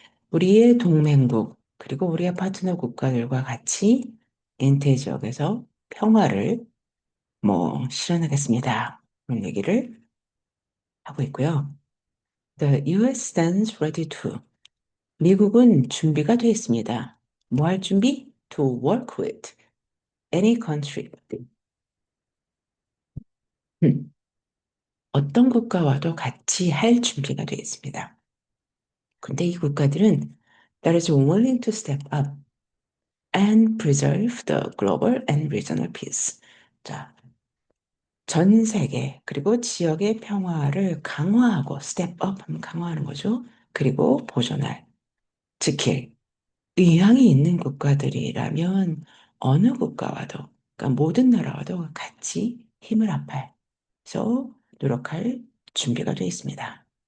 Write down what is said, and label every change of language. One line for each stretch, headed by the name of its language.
Korean: 우리의 동맹국, 그리고 우리의 파트너 국가들과 같이 인태 지역에서 평화를 실현하겠습니다. 그런 얘기를 하고 있고요.
English: The US stands ready to.
Korean: 미국은 준비가 되어 있습니다. 뭐 할 준비?
English: To work with any country.
Korean: 음, 어떤 국가와도 같이 할 준비가 되어 있습니다. 근데 이 국가들은
English: that is willing to step up and preserve the global and regional peace.
Korean: 자, 전 세계 그리고 지역의 평화를 강화하고 step up 하면 강화하는 거죠. 그리고 보존할, 지킬 의향이 있는 국가들이라면 어느 국가와도, 그러니까 모든 나라와도 같이 힘을 합해서 노력할 준비가 되어 있습니다.